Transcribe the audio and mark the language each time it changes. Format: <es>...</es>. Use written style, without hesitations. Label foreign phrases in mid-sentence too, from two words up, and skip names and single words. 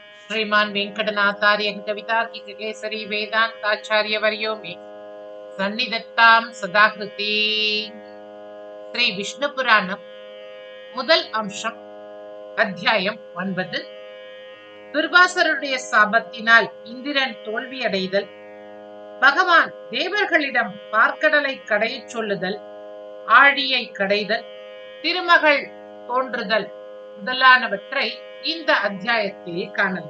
<sa>श्रीमान वेंकटनाथार्य कवितार्किक केसरी वेदांताचार्य वर्यो मे सन्निधत्तां सदाकृति.</sa> <ta>ஸ்ரீ விஷ்ணு புராணம் முதல் அம்சம், அத்தியாயம் 9. துர்வாசருடைய சாபத்தினால் இந்திரன் தோல்வியடைதல், பகவான் தேவர்களிடம் பார்க்கடலை கடையச் சொல்லுதல், ஆழியை கடைதல், திருமகள் தோன்றுதல் முதலானவற்றை இந்த அத்தியாயத்திலே காணலாம்.</ta>